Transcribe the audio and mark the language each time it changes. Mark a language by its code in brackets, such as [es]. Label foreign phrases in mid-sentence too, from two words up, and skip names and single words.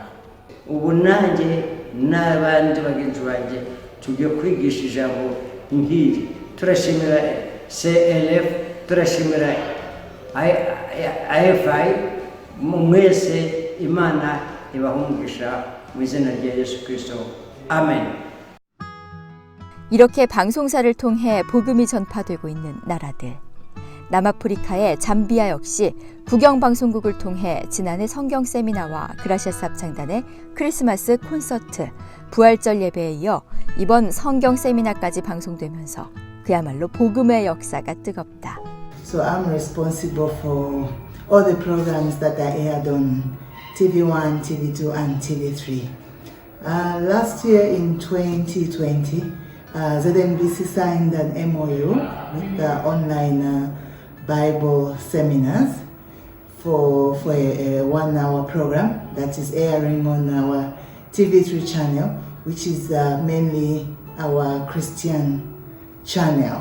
[rw] Ubu nanjye n'abandi bagenzi banjye tugiye kwigisha ijambo nk'iri. Turashimira CLF, turashimira IFI, mwese Imana ibahungisha mu izina rya Yesu Kristo. [ko] 아멘. 이렇게 방송사를 통해 복음이 전파되고 있는 나라들. 남아프리카의 잠비아 역시 국영방송국을 통해 지난해 성경 세미나와 그라시아스 합창단의 크리스마스 콘서트, 부활절 예배에 이어 이번 성경 세미나까지 방송되면서 그야말로 복음의 역사가 뜨겁다. [en] So I'm responsible for all the programs that are aired on TV1, TV2 and TV3. Last year in 2020, ZNBC signed an MOU with the online Bible seminars for a 1-hour program that is airing on our TV3 channel, which is mainly our Christian channel.